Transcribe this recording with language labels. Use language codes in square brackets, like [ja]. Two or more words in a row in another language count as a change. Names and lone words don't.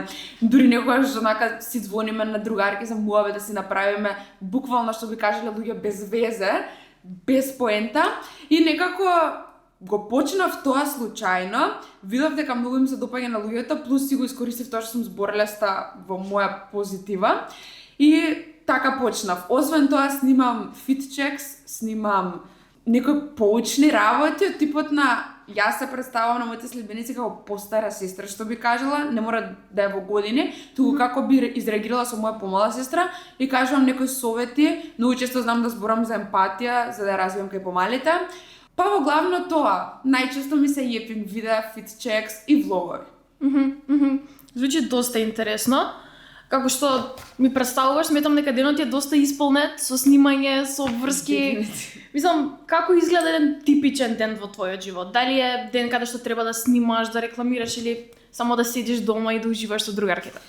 [mk] Дури некогаш онака си звониме на другарки за муаве да си направиме буквално што би кажале луѓе без везе, без поента и некако го почнав тоа случајно, видов дека многу им се допаѓа на луѓето, плюс си го искористив тоа што сум зборелеста во моја позитива и така почнав. Освен тоа снимам [en] fit checks, [mk] снимам некои поучни работи од типот на јас се представувам на моите следбеници како постара сестра, што би кажала, не мора да е во години, туку како би изреагирала со моја помала сестра и кажувам некои совети, многу често знам да зборам за емпатија, за да ја развивам кај помалите. Па во главно тоа, најчесто ми се јепинг видеа, [en] fit checks [mk] и влогови. Звучи доста интересно. Како што ми представуваш, сметам дека денот е доста исполнет со снимање, со врски. Мислам, како изгледа еден типичен ден во твојот живот? Дали е ден каде што треба да снимаш, да рекламираш или само да седиш дома и да уживаш со другарките?